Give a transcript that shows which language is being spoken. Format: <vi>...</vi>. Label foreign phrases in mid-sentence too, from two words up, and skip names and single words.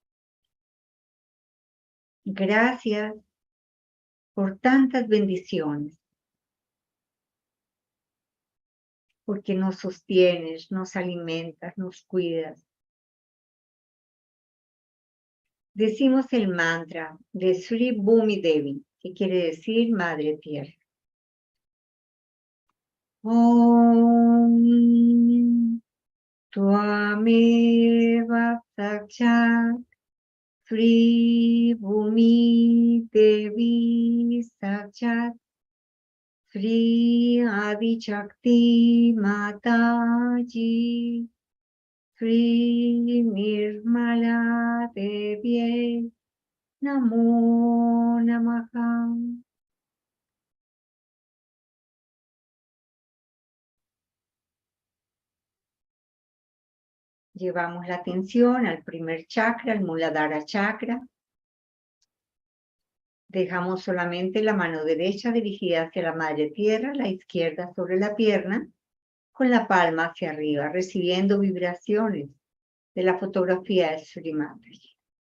<es>Gracias por tantas bendiciones, porque nos sostienes, nos alimentas, nos cuidas. Decimos el mantra de Sri Bhumi Devi, que quiere decir Madre Tierra.</es> <sa>ॐ त्वमेव साक्षात् श्री भूमि देवी साक्षात् श्री आदि शक्ति माताजी श्री निर्मला देवी नमो नमः.</sa> <es>Llevamos la atención al primer chakra, al Muladhara chakra. Dejamos solamente la mano derecha dirigida hacia la Madre Tierra, la izquierda sobre la pierna, con la palma hacia arriba, recibiendo vibraciones de la fotografía de Sri Mataji.</es>